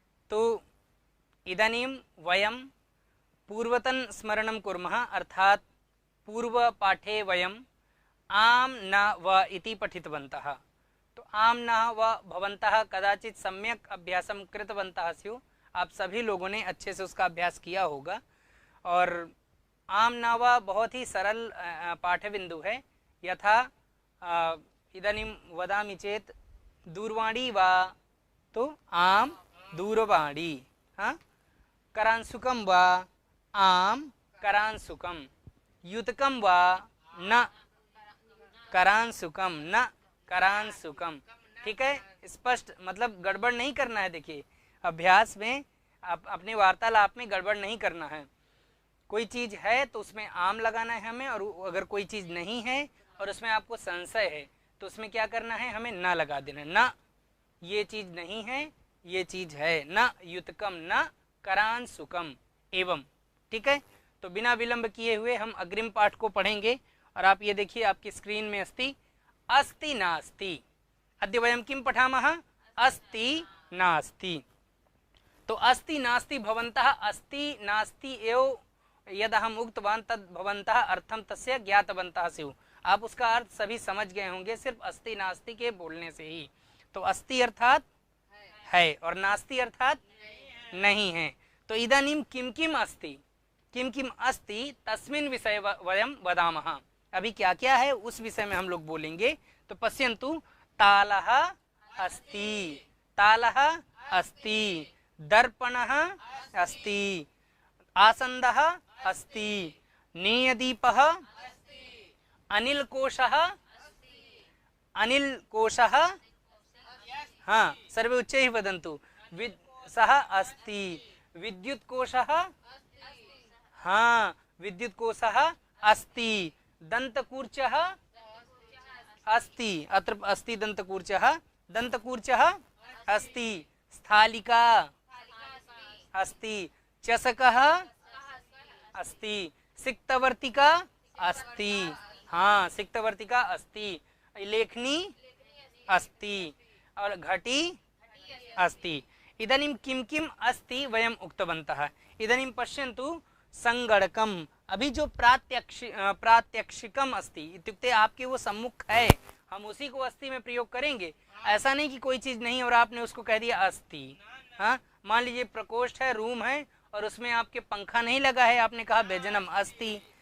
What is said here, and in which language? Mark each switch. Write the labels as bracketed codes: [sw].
[sa] तो इदानीं वयं पूर्वतन स्मरणं कुर्मः, अर्थात पूर्वपाठे वयं आम न व इति पठितवन्तः। तो आम न व भवन्तः कदाचित सम्यक अभ्यासं कृतवन्तः स्युः। [hi] आप सभी लोगों ने अच्छे से उसका अभ्यास किया होगा। और आम न व बहुत ही सरल पाठबिंदु है। [sa] यथा इदानीं वदामि चेत् दूरवाणी वा, तो आम दूरवाणी। करांशुकं वा, आम करांशुकं। युतकं वा, न करांशुकं, न करांशुकं। [hi] ठीक है, स्पष्ट, मतलब गड़बड़ नहीं करना है। देखिए, अभ्यास में अपने वार्तालाप में गड़बड़ नहीं करना है। कोई चीज है तो उसमें आम लगाना है हमें, और अगर कोई चीज नहीं है और उसमें आपको संशय है तो उसमें क्या करना है, हमें न लगा देना। न, ये चीज नहीं है, ये चीज है। [sa] न युतकम, न करांशुकम एवं। [hi] ठीक है, तो बिना विलंब किए हुए हम अग्रिम पाठ को पढ़ेंगे। और आप ये देखिए, आपकी स्क्रीन में अस्ति अस्ति नास्ति। [sa] अद्य वयं किं पठामः? अस्ति नास्ति। तो अस्ति नास्ति भवन्तः अस्ति नास्ति एव यद हम उक्तवान तद भवन्तः अर्थम तस्य ज्ञातवन्तः स्युः। [hi] आप उसका अर्थ सभी समझ गए होंगे सिर्फ अस्ति नास्ति के बोलने से ही। तो अस्ति अर्थात है और नास्ति अर्थात नहीं है। [sa] तो इदानीं किम किम अस्ति, किम किम अस्ति तस्मिन् विषये वयं वदामः। [hi] अभी क्या क्या है उस विषय में हम लोग बोलेंगे। [sa] तो पश्यन्तु, तालः अस्ति, तालः अस्ति, दर्पणः अस्ति, आसन्दः अस्ति, नेयदीपः, अनिलकोशः, अनिलकोशः, हाँ सर्वे उच्चैः वदन्तु, सः अस्ति। विद्युत्कोशः, हाँ विद्युत्कोशः अस्ति। दन्तकूर्चः अस्ति, अत्र अस्ति दन्तकूर्चः। दन्तकूर्चः अस्ति। स्थालिका अस्ति। चषकः अस्ति। सिक्तवर्तिका अस्ति, हाँ सिक्तवर्तिका अस्ति। लेखनी अस्ति [hi] और [sa] घटी अस्ति। इदानीं किं किम् अस्ति वयम् उक्तवन्तः। इदानीं पश्यन्तु, संगणकम्। [hi] अभी जो [sa] प्रात्यक्षिकम अस्ति इत्युक्ते [hi] आपके वो सम्मुख है, हम उसी को अस्ति में प्रयोग करेंगे। ऐसा नहीं कि कोई चीज नहीं और आपने उसको कह दिया अस्ति। हाँ, मान लीजिए प्रकोष्ठ है, रूम है और उसमें आपके पंखा नहीं लगा है, आपने कहा [sa] व्यजनम अस्ति।